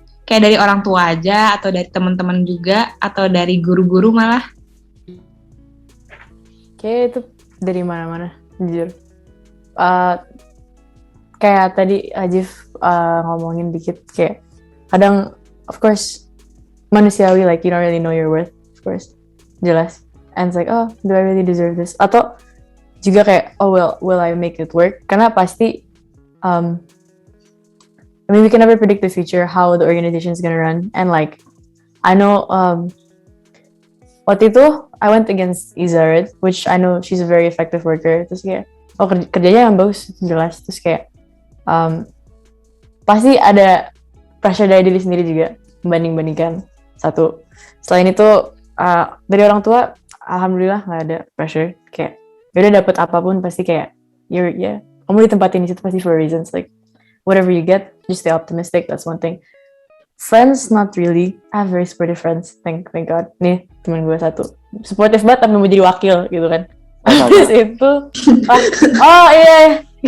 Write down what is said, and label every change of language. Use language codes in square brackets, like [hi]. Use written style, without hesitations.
[id] Kayak dari orang tua aja atau dari teman-teman juga atau dari guru-guru malah? Kayak itu dari mana-mana, jujur. [en] Kayak tadi Ajif ngomongin dikit kayak kadang of course manusiawi, like you don't really know your worth, of course, jelas. And it's like, oh, do I really deserve this? Atau juga kayak, oh well, will I make it work? Karena pasti I mean, we can never predict the future, how the organization is gonna run. And like, I know waktu itu I went against Izared, which I know she's a very effective worker. [id] Terus kayak, oh kerjanya yang bagus, jelas. Terus kayak, pasti ada pressure dari diri sendiri juga, membanding-bandingkan. Satu. Selain itu, dari orang tua, alhamdulillah nggak ada pressure. Kayak, yaudah dapet apapun pasti kayak, kamu ditempatin di situ pasti for reasons. [en] Like, whatever you get, just stay optimistic. That's one thing. Friends, not really. I have very supportive friends. Thank God. Nih, teman gue satu. [id] supportive banget tapi mau jadi wakil gitu kan. Habis itu oh iya.